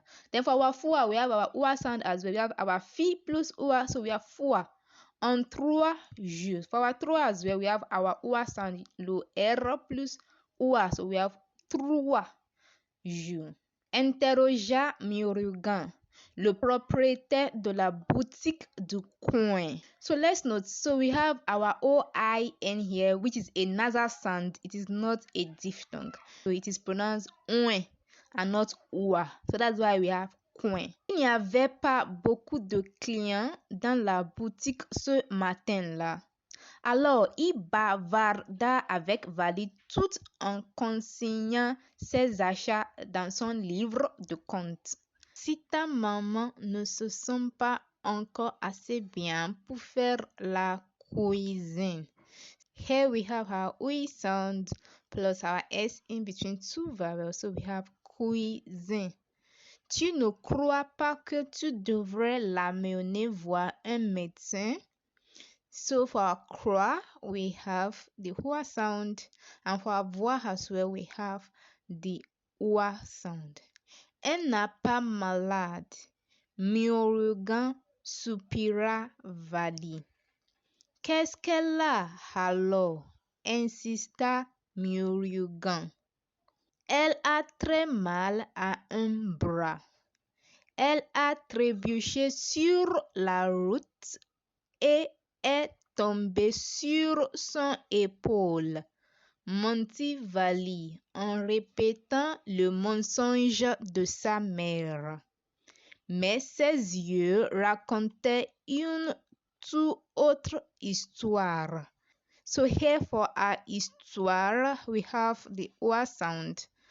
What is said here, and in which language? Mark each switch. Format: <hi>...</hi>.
<en>Then for our fois, we have our OA sound as well. We have our fi plus OA, so we have</en> <fr>fois en 3 jours.</fr> <en>For our 3 as well, we have our OA sound, le R plus OA, so we have 3 jours.</en> <fr>Interrogea Murugan, le propriétaire de la boutique du coin.</fr> <en>So let's note, so we have our OI in here, which is a nasal sound. It is not a diphthong. So it is pronounced oin and not oua. So that's why we have coin.</en> <fr>Il n'y avait pas beaucoup de clients dans la boutique ce matin-là. Alors, il bavarda avec Vali tout en consignant ses achats dans son livre de compte. Si ta maman ne se sent pas encore assez bien pour faire la cuisine.</fr> <en>Here we have our OE sound plus our S in between two vowels, so we have cuisine.</en> <fr>Tu ne crois pas que tu devrais l'amener voir un médecin?</fr> <en>So for our croix, we have the hua sound, and for our voir as well, we have the oua sound.</en> <fr>Elle n'a pas malade. Murugan soupira Vali. Qu'est-ce qu'elle a alors? Insista Murugan. Elle a très mal à un bras. Elle a trébuché sur la route et est tombée sur son épaule, mentit Vali en répétant le mensonge de sa mère. Mais ses yeux racontaient une toute autre histoire.</fr> <en>So here for our histoire, we have the oa sound.</en>